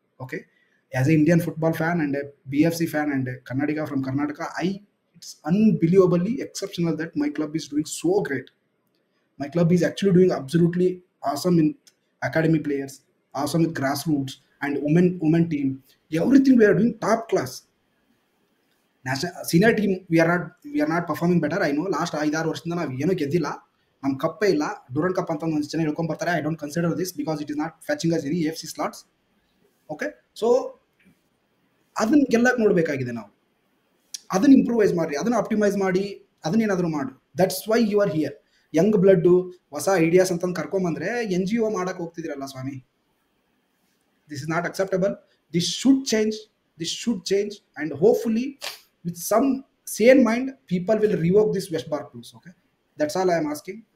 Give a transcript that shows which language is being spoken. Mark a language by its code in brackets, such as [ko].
[en] Okay, as an Indian football fan and a BFC fan and a Karnataka from Karnataka, it's unbelievably exceptional that my club is doing so great. My club is actually doing absolutely awesome in academy players, awesome with grassroots and women team. Everything we are doing top class. National senior team we are not performing better. I know last 5-6 [kn] ವರ್ಷದಿಂದ ನಾವು ಏನೂ ಗೆದ್ದಿಲ್ಲ. ನಮ್ಮ ಕಪ್ಪೇ ಇಲ್ಲ. Durant cup ಅಂತ ಒಂದು ಜನ ಹೇಳ್ಕೊಂಡ್ ಬರ್ತಾರೆ. [en] I don't consider this because it is not fetching us any AFC slots. Okay, so [kn] ಅದನ್ನ ಗೆಲ್ಲಕ್ಕೆ ನೋಡ್ಬೇಕಾಗಿದೆ ನಾವು. ಅದನ್ನ ಇಂಪ್ರೂವೈಸ್ ಮಾಡಿ, ಅದನ್ನ ಆಪ್ಟಿಮೈಸ್ ಮಾಡಿ, ಅದನ್ನೇನಾದರೂ ಮಾಡು. [en] That's why you are here. [kn] Young blood, ಹೊಸ ಐಡಿಯಾಸ್ ಅಂತಂದು ಕರ್ಕೊಂಬಂದ್ರೆ NGO ಮಾಡಕ್ಕೆ ಹೋಗ್ತಿದ್ರಲ್ಲ ಸ್ವಾಮಿ. [en] This is not acceptable. This should change. This should change, and hopefully with some sane mind people will revoke this West Bar rules. Okay, that's all I am asking.